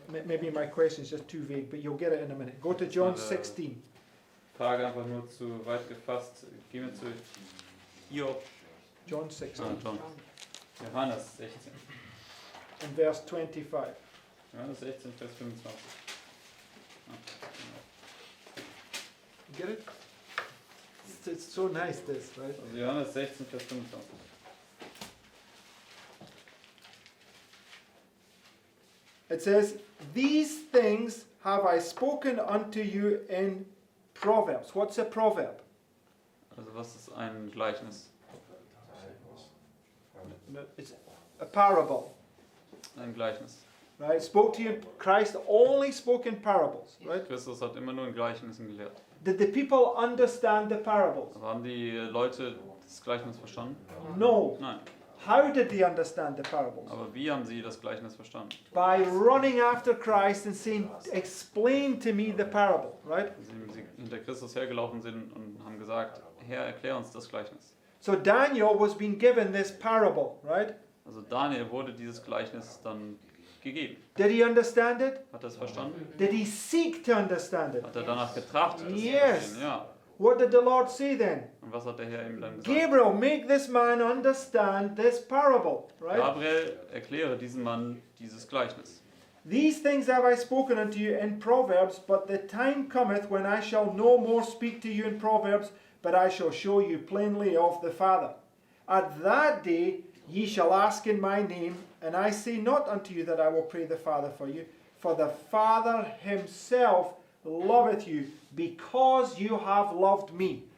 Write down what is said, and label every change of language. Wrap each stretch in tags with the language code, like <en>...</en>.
<en>Maybe my question is just too vague, but you'll get it in a minute. Go to John 16.</en> <de>Frage einfach nur zu weit gefasst. Gehen wir zu Hiob,</de> <en>John 16</en> <de>John. Johannes 16.</de> <en>and verse 25.</en> <de>Johannes 16, Vers 25. Ah,</de> <en>You get it? It's so nice, this, right?</en> <de>genau. Also Johannes 16, Vers 25.</de> <en>It says, "These things have I spoken unto you in Proverbs." What's a proverb?</en> <de>Also was ist ein Gleichnis?</de> <en>It's a parable,</en> <de>Ein Gleichnis.</de> <en>right? Spoke to you in Christ only spoke in parables, right?</en> <de>Christus hat immer nur in Gleichnissen gelehrt.</de> <en>Did the people understand the parables?</en> <de>Aber haben die Leute das Gleichnis verstanden?</de> <en>No.</en> <de>Nein.</de> <en>How did they understand the parables?</en> <de>Aber wie haben sie das Gleichnis verstanden?</de> <en>By running after Christ and saying, "Explain to me the parable," right?</en> <de>Indem sie hinter Christus hergelaufen sind und haben gesagt, Herr, erklär uns das Gleichnis.</de> <en>So Daniel was being given this parable, right?</en> <de>Also Daniel wurde dieses Gleichnis dann gegeben.</de> <en>Did he understand it?</en> <de>Hat er es verstanden?</de> <en>Did he seek to understand it?</en> <de>Hat er danach getrachtet? es zu</de> <en>Yes.</en> <de>verstehen? Ja.</de> <en>What did the Lord say then?</en> <de>Und was hat der Herr ihm dann gesagt?</de> <en>Gabriel, make this man understand this parable, right?</en> <de>Gabriel, erkläre diesem Mann dieses Gleichnis.</de> <en>These things have I spoken unto you in Proverbs, but the time cometh when I shall no more speak to you in Proverbs, but I shall show you plainly of the Father. At that day ye shall ask in my name, and I say not unto you that I will pray the Father for you, for the Father himself loveth you, because you have loved me.</en>